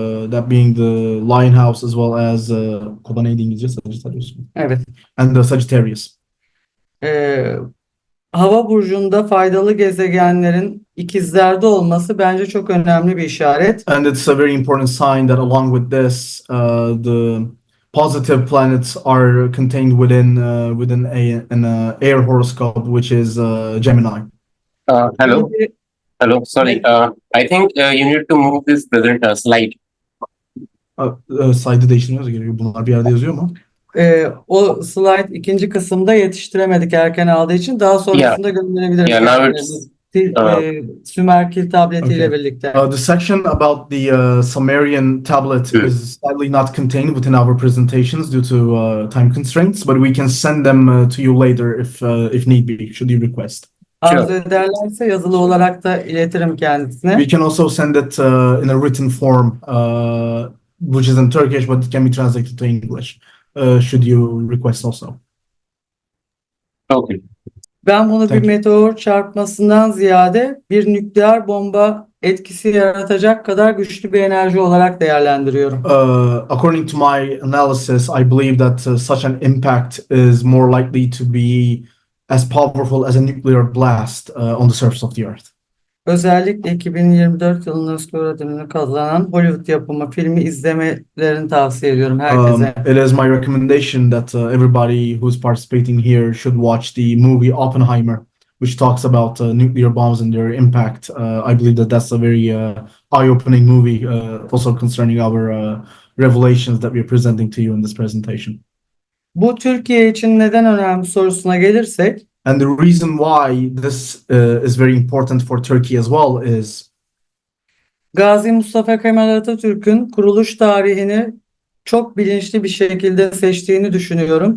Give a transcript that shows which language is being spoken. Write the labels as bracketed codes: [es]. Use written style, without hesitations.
[en] That being the Lion House as well as Koba [tr] neydi İngilizce? [en] Sagittarius. [tr] evet. [en] And the Sagittarius. [tr] Hava burcunda faydalı gezegenlerin ikizlerde olması bence çok önemli bir işaret. [en] And it's a very important sign that along with this, the positive planets are contained within an air horoscope, which is Gemini. Hello. Hello. Sorry. I think you need to move this present slide. [tr] Slide'ı değiştirmemiz gerekiyor. Bunlar bir yerde yazıyor mu? O slide ikinci kısımda yetiştiremedik erken aldığı için daha sonrasında gönderebiliriz. [en] Yeah, now it's [tr] Sümer kil tabletiyle [en] Okay. [tr] birlikte. [en] The section about the Sumerian tablet is sadly not contained within our presentations due to time constraints, but we can send them to you later if need be, should you request. [tr] Arzu ederlerse yazılı olarak da iletirim kendisine. [en] We can also send it in a written form, which is in Turkish, but it can be translated to English, should you request also. Okay. [tr] Ben bunu bir [en] Thank you. [tr] meteor çarpmasından ziyade bir nükleer bomba etkisi yaratacak kadar güçlü bir enerji olarak değerlendiriyorum. [en] According to my analysis, I believe that such an impact is more likely to be as powerful as a nuclear blast on the surface of the Earth. [tr] Özellikle 2024 yılının Oscar ödülünü kazanan Hollywood yapımı filmi izlemelerini tavsiye ediyorum herkese. [en] It is my recommendation that everybody who's participating here should watch the movie Oppenheimer, which talks about nuclear bombs and their impact. I believe that that's a very eye-opening movie, also concerning our revelations that we are presenting to you in this presentation. [tr] Bu Türkiye için neden önemli sorusuna gelirsek, [en] And the reason why this is very important for Turkey as well is [tr] Gazi Mustafa Kemal Atatürk'ün kuruluş tarihini çok bilinçli bir şekilde seçtiğini düşünüyorum.